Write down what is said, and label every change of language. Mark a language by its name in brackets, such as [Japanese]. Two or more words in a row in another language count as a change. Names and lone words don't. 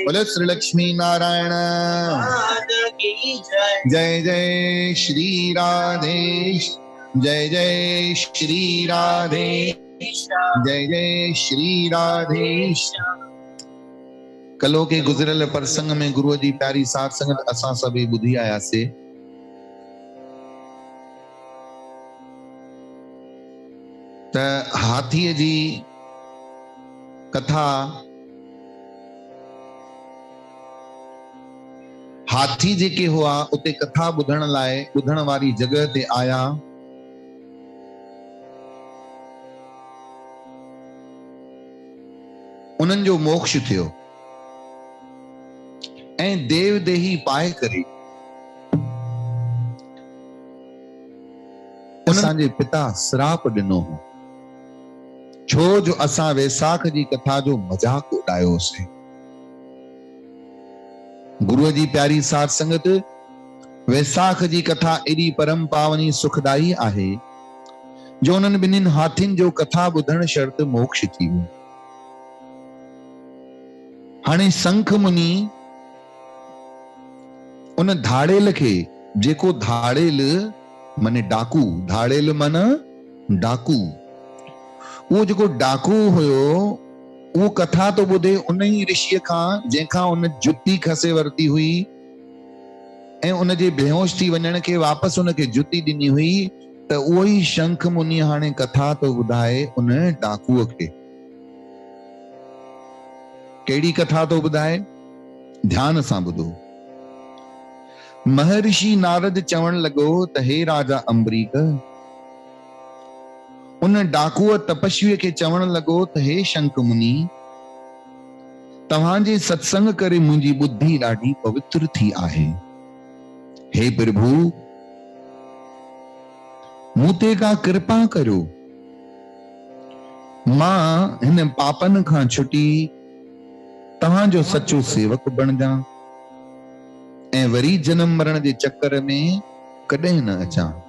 [Hindi] बोले श्री लक्ष्मी नारायण की जय। जय जय श्री राधेश, जय जय श्री राधेश, जय जय श्री राधेश। [Sindhi] कलो के गुजरल प्रसंग में गुरु जी प्यारी साध संगत असां सभी बुधी आयासे। त हाथीअ जी कथा, हाथी जेके हुआ उते कथा ॿुधण लाइ ॿुधण वारी जगह ते आया। उन्हनि जो मोक्ष थियो ऐं देव देही पाए करे असांजे पिता श्राप ॾिनो हो, छो जो असां वैसाख जी कथा जो मजाक उड़ायोसीं। गुरुअ जी प्यारी साध संगत, वैसाख जी कथा एडी परम पावनी सुखदाई आहे जो उन्हनि ॿिन्हिनि हाथियुनि जो कथा ॿुधण शर्त मोक्ष थी वियो। हाणे संख मुनि उन धाड़ेल खे, जेको धाड़ेल माने डाकू, धाड़ेल माना डाकू, वो जेको डाकू हुयो वो कथा तो ॿुधे उन ही ऋषिय खां जंहिंखां उन जुती खसे वरती हुई ऐं उन जे बेहोश थी वञण खे वापसि उन खे जुती ॾिनी हुई। त उहो ई शंख मुनि हाणे कथा तो ॿुधाए उन डाकूअ खे। कहिड़ी कथा तो ॿुधाए? ध्यान सां ॿुधो। महर्षि नारद चवण लॻो त हे राजा अम्बरीक, उन डाकूअ तपस्वी खे चवण लॻो त हे शंख मुनि, तव्हांजे सत्संग करे मुंहिंजी बुद्धि ॾाढी पवित्र थी आहे। हे प्रभु, मूं ते का कृपा करियो, मां हिन पापन खां छुटी तव्हांजो सच्चो सेवक बणिजां ऐं वरी जन्म मरण जे चक्कर में कॾहिं न अचां।